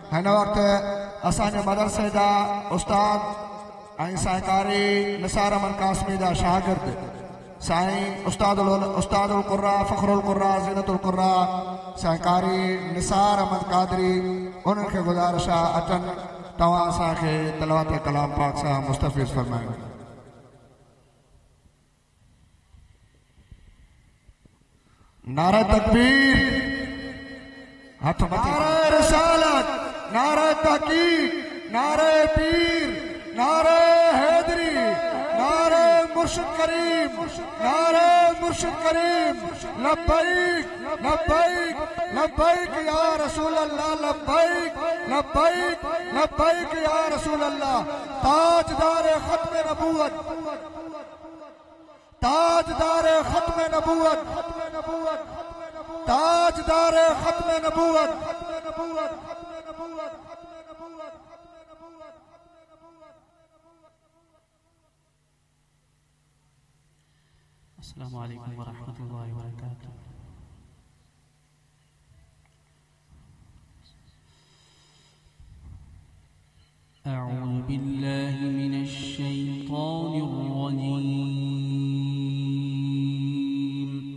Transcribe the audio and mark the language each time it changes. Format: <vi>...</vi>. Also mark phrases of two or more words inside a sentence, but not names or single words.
<sd>हिन वक़्तु असांजे मदरसे जा उस्ताद ऐं सहकारी निसार अहमद कासमी जा शागिर्द साईं</sd> <ar>أستاذ القراء فخر القراء زينة القراء</ar> <sd>सहकारी निसार अहमद कादरी उन्हनि खे गुज़ारिश आहे अचनि तव्हां असांखे तिलावत कलाम पाक सां मुस्तफ़िज़ फ़रमायो।</sd> <ur>نعرۂ تکبیر,</ur> <sd>हाथ मथे,</sd> <ur>نعرۂ رسالت، نعرۂ تحقیق، نعرۂ پیر، نعرۂ حیدری، نعرۂ مرشد کریم، نعرۂ مرشد کریم,</ur> <ar>لبيك لبيك لبيك يا رسول الله، لبيك لبيك لبيك يا رسول الله.</ar> <ur>تاجدار ختم نبوت، تاجدار ختم نبوت، تاجدار ختم نبوت.</ur> <ar>السلام عليكم ورحمة الله وبركاته. أعوذ بالله من الشيطان الرجيم.</ar>